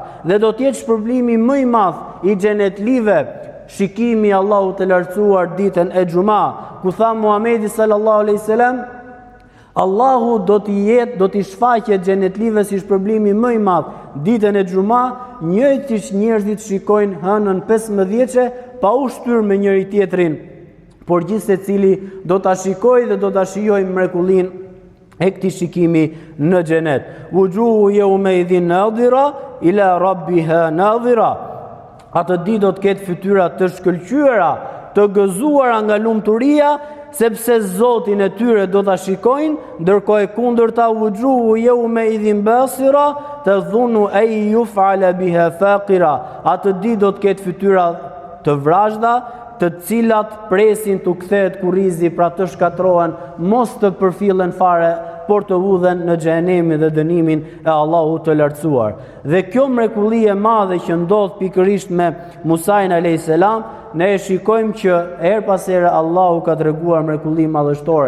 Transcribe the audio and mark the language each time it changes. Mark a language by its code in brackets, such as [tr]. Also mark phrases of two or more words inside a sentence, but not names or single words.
[sq] Dhe do të jetë shpërblimi më i madh i xhenetlive shikimi i Allahut të lartësuar ditën e Xuma, ku tha Muhamedi [ar] صلى الله عليه وسلم, [sq] Allahu do t'i shfaqet xhenetlive si shpërblimi më i madh ditën e Xuma, njëjtisht njerëzit shikojnë hënën 15-vjeçe pa u shtyr me njëri tjetrin, por gjithsecili do ta shikojë dhe do ta shijojë mrekullinë e këtij shikimi në xhenet. [ar] وجوه يومئذ ناضرة إلى ربها ناظرة. [sq] Atë ditë do të ketë fytyra të shkëlqyera, të gëzuara nga lumturia, sepse Zotin e tyre do ta shikojnë, ndërkohë e kundërta [ar] وجوه يومئذ باسرة تظن أن يفعل بها فاقرة. [sq] Atë ditë do të ketë fytyra të vrazhda, të cilat presin të kthehet kurrizi, pra të shkatrohen, mos të përfillen fare, por të udhen në xhenemin dhe dënimin e Allahut të lartësuar. Dhe kjo mrekulli e madhe që ndodh pikërisht me Musain [ar] عليه السلام, [sq] ne e shikojmë që her pas here Allahu ka treguar mrekulli madhështore.